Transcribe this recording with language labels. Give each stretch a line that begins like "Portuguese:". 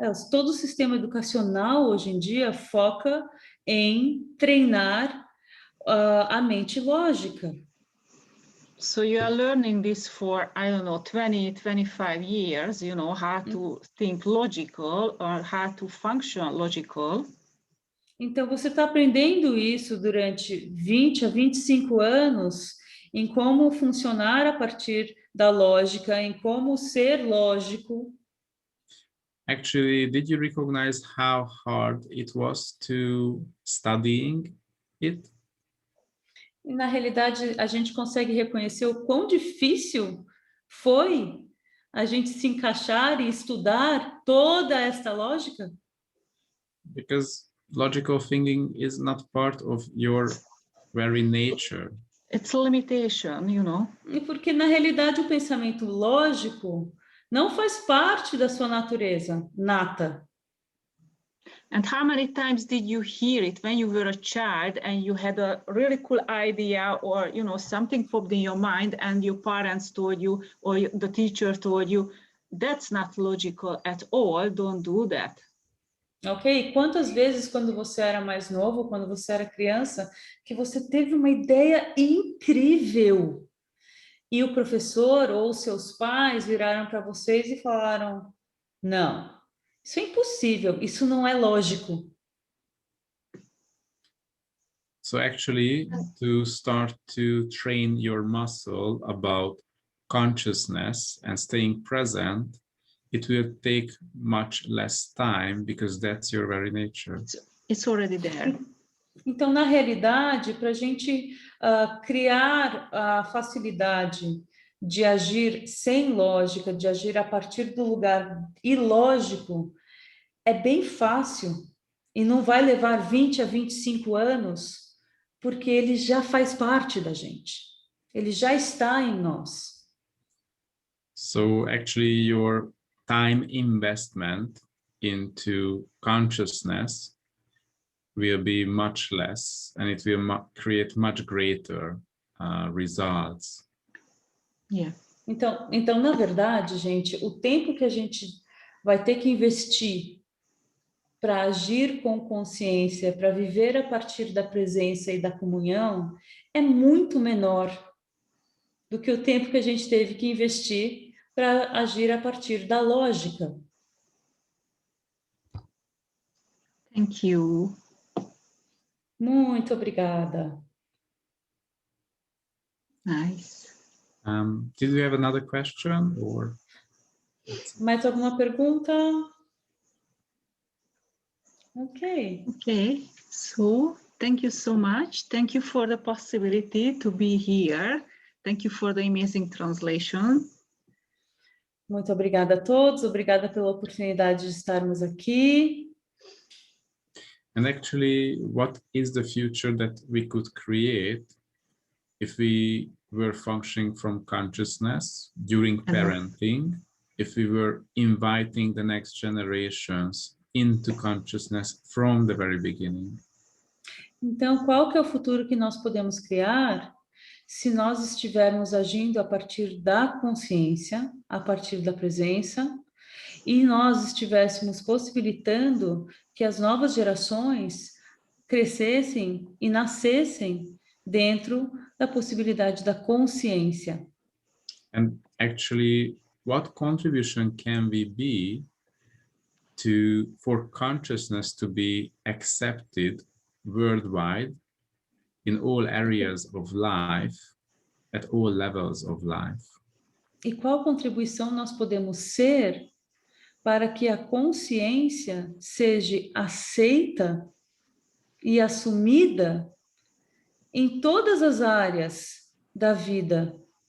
Portuguese: Todo o sistema educacional hoje em dia foca em treinar a mente lógica.
English: So you are learning this for, I don't know, 20, 25 years, you know, how to think logical or how to function logical.
Portuguese: Então, você está aprendendo isso durante 20 a 25 anos em como funcionar a partir da lógica, em como ser lógico.
English: Actually, did you recognize how hard it was to studying it?
Portuguese: E, na realidade, a gente consegue reconhecer o quão difícil foi a gente se encaixar e estudar toda esta lógica?
English: Because logical thinking is not part of your very nature. It's a limitation, you know.
Portuguese: E porque, na realidade, o pensamento lógico não faz parte da sua natureza nata.
English: And how many times did you hear it when you were a child and you had a really cool idea, or, you know, something popped in your mind and your parents told you, or the teacher told you, that's not logical at all, don't do that. Ok?
Portuguese: Quantas vezes, quando você era mais novo, quando você era criança, que você teve uma ideia incrível e o professor ou seus pais viraram para vocês e falaram, não, Isso é impossível, isso não é lógico.
English: So actually, to start to train your muscle about consciousness and staying present, it will take much less time because that's your very nature. It's already there.
Portuguese: Então, na realidade, para a gente criar a facilidade de agir sem lógica, de agir a partir do lugar ilógico, é bem fácil e não vai levar 20 a 25 anos, porque ele já faz parte da gente. Ele já está em nós.
English: So actually your time investment into consciousness will be much less and it will create much greater results. Yeah.
Portuguese: Então, na verdade, gente, o tempo que a gente vai ter que investir para agir com consciência, para viver a partir da presença e da comunhão, é muito menor do que o tempo que a gente teve que investir para agir a partir da lógica.
English: Thank you.
Portuguese: Muito obrigada.
English: Nice. Did you have another question or?
Portuguese: Mais alguma pergunta?
English: Ok. Okay, so thank you so much. Thank you for the possibility to be here. Thank you for the amazing translation.
Portuguese: Muito obrigada a todos. Obrigada pela oportunidade de estarmos aqui.
English: And actually, what is the future that we could create if we were functioning from consciousness during parenting, if we were inviting the next generations into consciousness from the very beginning?
Portuguese: Então, qual que é o futuro que nós podemos criar se nós estivermos agindo a partir da consciência, a partir da presença, e nós estivéssemos possibilitando que as novas gerações crescessem e nascessem dentro da possibilidade da consciência?
English: And actually, what contribution can we be for consciousness to be accepted worldwide in all areas of life, at all levels of life?
Portuguese: E qual contribuição nós podemos ser para que a consciência seja aceita e assumida em todas as áreas da vida?